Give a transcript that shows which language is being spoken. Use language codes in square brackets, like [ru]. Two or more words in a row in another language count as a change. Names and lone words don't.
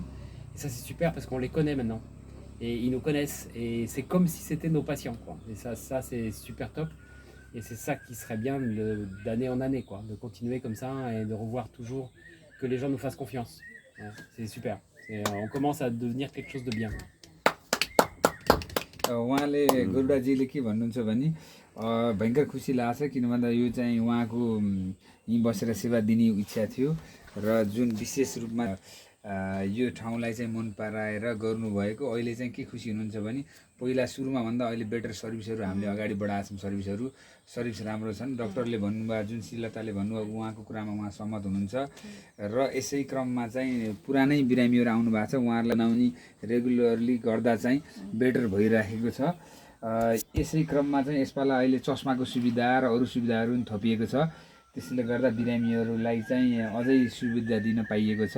[fr] Et ça c'est super parce qu'on les connaît maintenant. Et ils nous connaissent. Et c'est comme si c'était nos patients, quoi. Et ça c'est super top. Et c'est ça qui serait bien d'année en année, quoi. De continuer comme ça et de revoir toujours que les gens nous fassent confiance. Ouais, c'est super. On commence à devenir quelque chose de bien. [ne] उहाँले गुरुडाजीले के भन्नुहुन्छ भने भयङ्कर खुसी लाग्छ किन भन्दा यो चाहिँ उहाँको यहीँ बसेर सेवा दिने इच्छा थियो र जुन विशेष रूपमा यो ठाउँलाई चाहिँ मन पराएर गर्नुभएको अहिले चाहिँ के खुसी हुनुहुन्छ भने पहिला सुरुमा भन्दा अहिले [en] better services [ne] हामीले अगाडि बढाएको छौँ सर्भिस राम्रो छन् डाक्टरले भन्नुभयो जुन श्रीलताले भन्नुभयो उहाँको कुरामा उहाँ सहमत हुनुहुन्छ र यसै क्रममा चाहिँ पुरानै बिरामीहरू आउनु भएको छ उहाँहरूलाई नआउने रेगुलरली गर्दा चाहिँ बेटर भइराखेको छ यसै क्रममा चाहिँ यसपाला अहिले चस्माको सुविधा र अरू सुविधाहरू पनि थपिएको छ त्यसले गर्दा बिरामीहरूलाई चाहिँ अझै सुविधा दिन पाइएको छ।